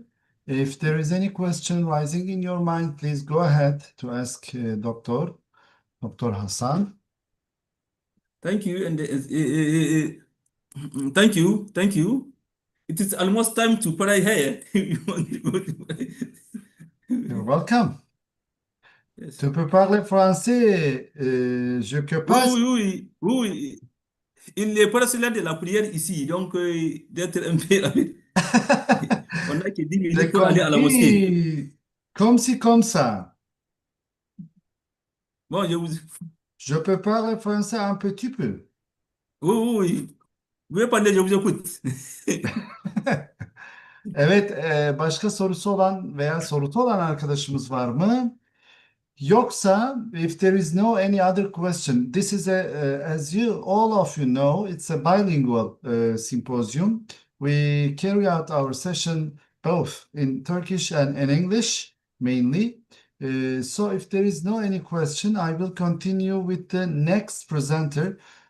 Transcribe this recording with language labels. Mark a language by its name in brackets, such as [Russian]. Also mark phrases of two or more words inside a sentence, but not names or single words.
[English] If there is any question rising in your mind, please go ahead to ask Dr. Hassan. Thank you, and thank you. It is almost time to pray here. You're welcome. Yes. [French] Tu peux parler français, je que passe. Oui. Il est presque l'heure de la prière ici, donc d'être un peu rapide. On n'a que 10 minutes pour aller à la mosquée. Comme ci, comme ça. Bon, Je peux parler français un petit peu. Oui. Vous pouvez parler, je vous écoute. [Turkish] Evet, başka sorusu olan veya sorusu olan arkadaşımız var mı? Yoksa, [English] if there is no any other question, this is as all of you know, it's a bilingual symposium. We carry out our session both in Turkish and in English mainly. So if there is no any question, I will continue with the next presenter.